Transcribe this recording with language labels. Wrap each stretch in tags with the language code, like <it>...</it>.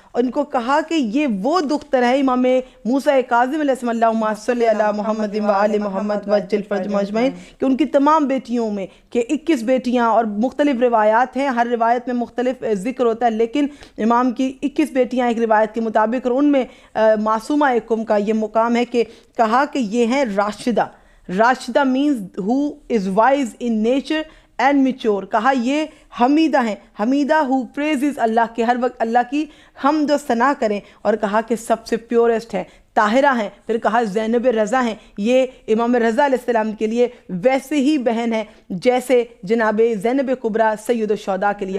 <ur>ان کو کہا کہ یہ وہ دختر ہے امام موسیٰ کاظم علیہ السلام</ur> <ar>اللہم صلی علی محمد و آل محمد وعجل فرجہم اجمعین,</ar> <ur>کہ ان کی تمام بیٹیوں میں کہ 21 بیٹیاں, اور مختلف روایات ہیں, ہر روایت میں مختلف ذکر ہوتا ہے, لیکن امام کی 21 بیٹیاں ایک روایت کے مطابق, اور ان میں معصومہ کم کا یہ مقام ہے کہ کہا کہ یہ ہیں راشدہ.</ur> <en>Rashida means who is wise in nature and mature.</en> <ur>کہا یہ حمیدہ ہیں, حمیدہ</ur> <en>who praises</en> <ur>اللہ, کے ہر وقت اللہ کی حمد و ثنا کریں. اور کہا کہ سب سے پیورسٹ ہیں, طاہرہ ہیں. پھر کہا زینب رضا ہیں, یہ امام رضا علیہ السلام کے لیے ویسے ہی بہن ہے جیسے جناب زینب کبریٰ سید الشہداء کے لیے.</ur>